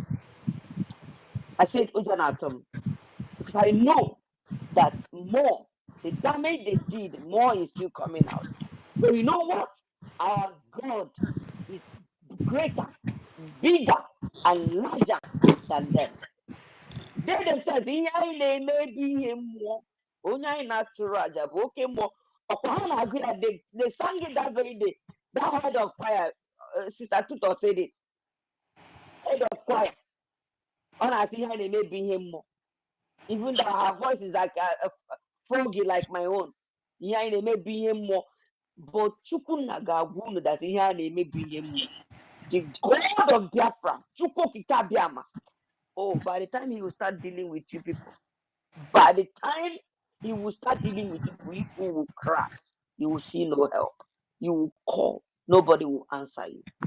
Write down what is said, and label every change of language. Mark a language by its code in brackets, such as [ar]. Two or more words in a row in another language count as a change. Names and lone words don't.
[en] I said Ojon Atom because I know that the damage they did, more is still coming out. But you know what? Our God is greater, bigger, and larger than them. They themselves, [ig] ihe anyị na-eme bụ ihe mmụọ. Onye anyị na-atụrụ aja bụ oke mmụọ. Ọkwa ha na-agụ ya, [en] they sang it that very day. That head of choir, Sister Tutor said it. Head of choir. [ig] Ọ na-asị ihe anyị na-eme bụ ihe mmụọ. [en] Even though her voice is like a froggy like my own. [ig] Ihe anyị na-eme bụ ihe mmụọ. But Chukwunna ga-agwa unu that ihe a na-eme bụ ihe mmụọ. [en] The God of Biafra, Chukwukika Biama. Oh, by the time he will start dealing with you people, by the time he will start dealing with you people will cry. You will see no help. You will call. Nobody will answer you.